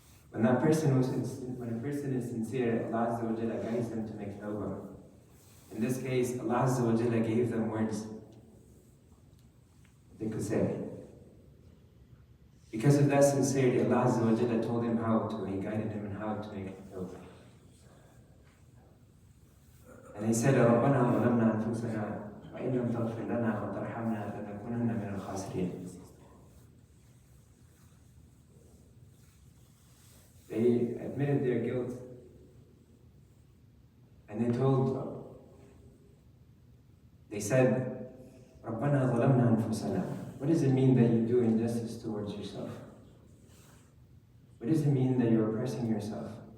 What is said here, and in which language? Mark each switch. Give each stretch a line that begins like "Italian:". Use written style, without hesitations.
English: When a person is sincere, Allah Azza wa Jalla guides them to make tawbah. In this case, Allah Azza wa Jalla gave them words they could say. Because of that sincerity, Allah Azza wa Jalla told him He guided him in how to make tawbah. And he said,
Arabic: رَبَّنَا ظَلَمْنَا أَنفُسَنَا وَإِن لَمْ تَغْفِرْ لَنَا وَتَرْحَمْنَا لَنَكُونَنَّ مِنَ الْخَاسِرِينَ.
English: They admitted their guilt, and they said,
Arabic: رَبَّنَا ظَلَمْنَا أَنفُسَنَا.
English: What does it mean that you do injustice towards yourself? What does it mean that you're oppressing yourself?